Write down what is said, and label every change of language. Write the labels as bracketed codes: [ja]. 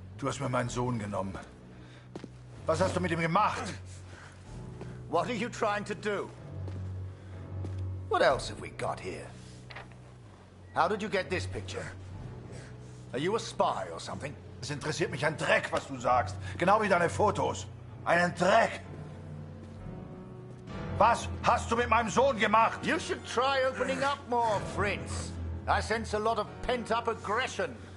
[de] Du hast mir meinen Sohn genommen. Was hast du mit ihm gemacht? [en] What are you trying to do? What else have we got here? How did you get this picture? Are you a spy or something? [de] Es interessiert mich ein Dreck, was du sagst. Genau wie deine Fotos. Einen Dreck. Was hast du mit meinem Sohn gemacht? [en] You should try opening up more, Fritz. I sense a lot of pent-up aggression.